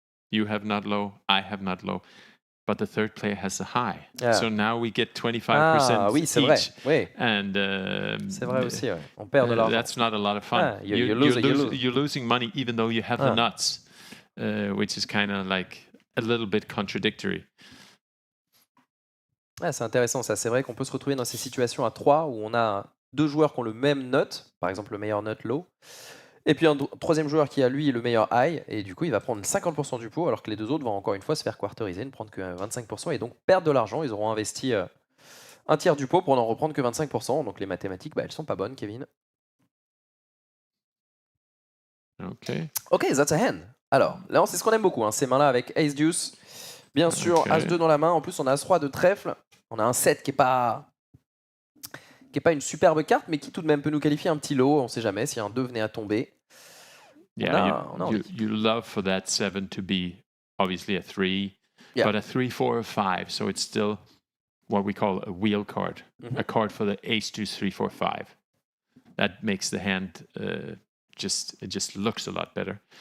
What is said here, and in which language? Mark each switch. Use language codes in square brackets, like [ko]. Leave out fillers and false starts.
[en] You have not low, I have not low, but the third player has a high. Yeah. So now we get 25% [fr] Ah oui, c'est vrai. [en] each. [fr] Oui. [en] And [fr] C'est vrai aussi. Ouais. On perd de l'argent. [en] that's not a lot of fun. Ah, you lose. You're losing money even though you have the nuts, which is kind of like a little bit contradictory. [fr] Ouais, c'est intéressant ça. C'est vrai qu'on peut se retrouver dans ces situations à 3 où on a 2 joueurs qui ont le même note, par exemple le meilleur note low, et puis un troisième joueur qui a lui le meilleur high, et du coup il va prendre 50% du pot, alors que les deux autres vont encore une fois se faire quarteriser, ne prendre que 25%, et donc perdre de l'argent. Ils auront investi un tiers du pot pour n'en reprendre que 25%. Donc les mathématiques, elles sont pas bonnes, Kevin. [en] Ok, that's a hand. [fr] Alors, là, c'est ce qu'on aime beaucoup, hein, ces mains-là avec Ace Deuce. Bien sûr, As-2 dans la main. En plus, on a As-3 de trèfle. On a un 7 qui est pas une superbe carte, mais qui tout de même peut nous qualifier un petit lot. On sait jamais si un 2 venait à tomber. [en] Yeah, you love for that 7 to be obviously a 3, but a 3, 4, or 5. So it's still what we call a wheel card, a card for the ace, 2, 3, 4, 5. That makes the hand it just looks a lot better.